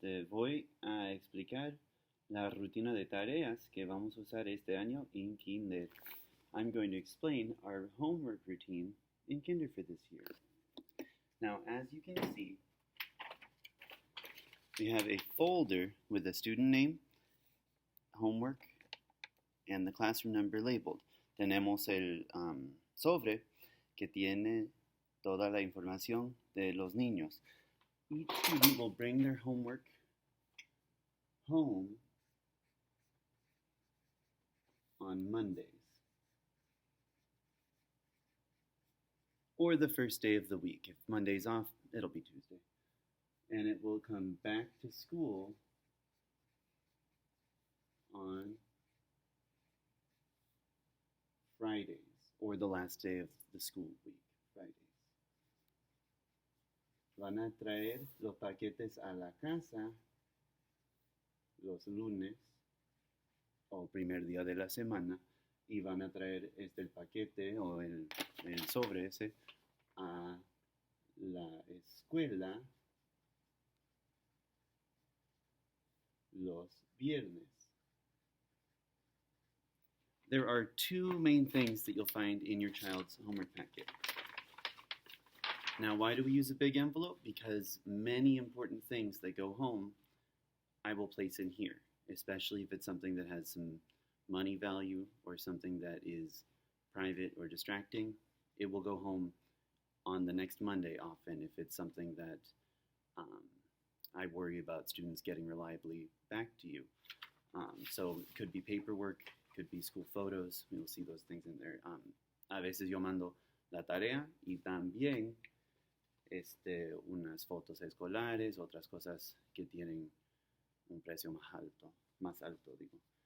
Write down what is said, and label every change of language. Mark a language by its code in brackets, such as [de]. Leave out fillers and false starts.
[es] Voy a explicar la rutina de tareas que vamos a usar este año en kinder. [en] I'm going to explain our homework routine in kinder for this year. Now, as you can see, we have a folder with the student name, homework, and the classroom number labeled. [es] Tenemos el sobre que tiene toda la información de los niños. [en] Each student will bring their homework home on Mondays, or the first day of the week. If Monday's off, it'll be Tuesday. And it will come back to school on Fridays, or the last day of the school week, Fridays. [es] Van a traer los paquetes a la casa los lunes o primer día de la semana y van a traer el paquete o el sobre ese a la escuela los viernes. [en] There are two main things that you'll find in your child's homework packet. Now, why do we use a big envelope? Because many important things that go home, I will place in here, especially if it's something that has some money value or something that is private or distracting. It will go home on the next Monday often if it's something that I worry about students getting reliably back to you. So it could be paperwork, could be school photos. We will see those things in there. [es] A veces yo mando la tarea y también unas fotos escolares, otras cosas que tienen un precio más alto digo.